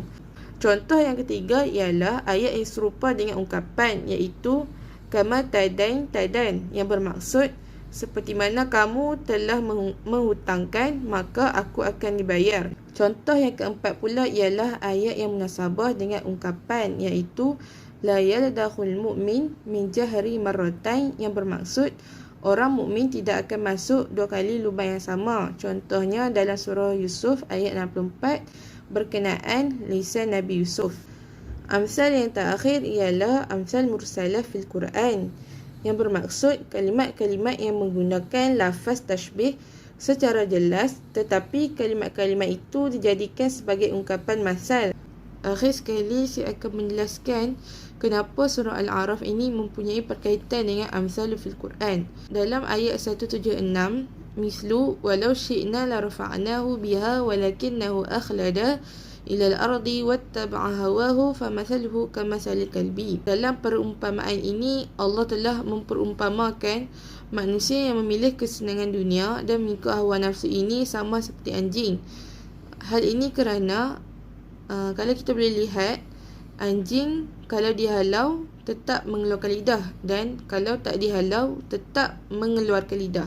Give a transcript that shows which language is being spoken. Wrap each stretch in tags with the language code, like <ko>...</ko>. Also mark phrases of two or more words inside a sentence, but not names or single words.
<ms>Contoh yang ketiga ialah ayat yang serupa dengan ungkapan, iaitu</ms> <ar>كما تدين,</ar> <ms>yang bermaksud seperti mana kamu telah menghutangkan, maka aku akan dibayar. Contoh yang keempat pula ialah ayat yang munasabah dengan ungkapan, iaitu</ms> <ar>لا يلدغ المؤمن من جحر مرتين,</ar> <ms>yang bermaksud orang mukmin tidak akan masuk dua kali lubang yang sama. Contohnya dalam surah Yusuf ayat 64 berkenaan lisan Nabi Yusuf. Amsal yang terakhir ialah</ms> <ar>أمثال مرسلة في القرآن,</ar> <ms>yang bermaksud kalimat-kalimat yang menggunakan lafaz tashbih secara jelas, tetapi kalimat-kalimat itu dijadikan sebagai ungkapan masal. Akhir sekali saya akan menjelaskan kenapa surah Al-A'raf ini mempunyai perkaitan dengan</ms> <ar>أمثال في القرآن.</ar> <ms>Dalam ayat 176,</ms> <ar>ولو شئنا لرفعناه بها ولكنه أخلد إلى الأرض واتبع هواه فمثله كمثل الكلب.</ar> <ms>Dalam perumpamaan ini Allah telah memperumpamakan manusia yang memilih kesenangan dunia dan mengikut hawa nafsu ini sama seperti anjing. Hal ini kerana kalau kita boleh lihat, anjing kalau dihalau tetap mengeluarkan lidah, dan kalau tak dihalau tetap mengeluarkan lidah.</ms>